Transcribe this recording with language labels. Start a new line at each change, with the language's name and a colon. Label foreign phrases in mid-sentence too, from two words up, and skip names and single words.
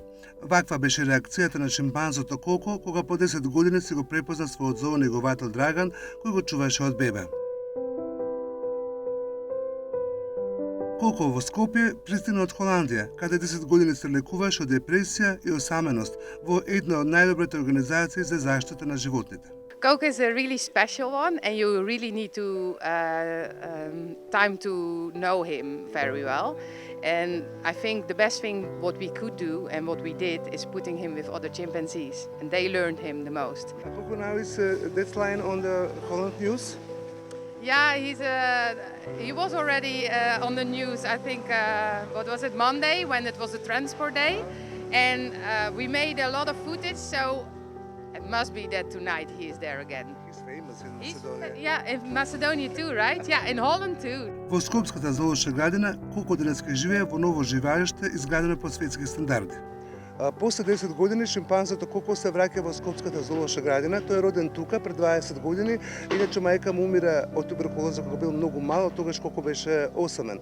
Macedonian: Ваква беше реакцијата на шимпанзото Коко, кога по 10 години си го препозна својот зоонеговател Драган, кој го чуваше од бебе. Коко во Скопје пристигна од Холандија, каде 10 години се лекуваше од депресија и осаменост во една од најдобрите организации за заштита на животните.
English: Coco is a really special one, and you really need to time to know him very well. And I think the best thing what we could do and what we did is putting him with other chimpanzees, and they learned him the most. Coco now is that's line on the Holland news. Yeah, he was already on the news. I think what was it, Monday, when it was a transport day, and we made a lot of footage. So it must be that tonight he is there again. He's famous in Macedonia. Yeah, in Macedonia too, right? Yeah, in Holland too.
Macedonian: Во Скопската зоолошка градина, Коко денеска живее во ново живеалиште изградено по светски стандарди. После 10 години шимпанзото Коко се враќа во Скопската зоолошка градина. Тој е роден тука пред 20 години, иначе мајка му умира од туберкулоза кога бил многу мал, тогаш Коко беше осамен.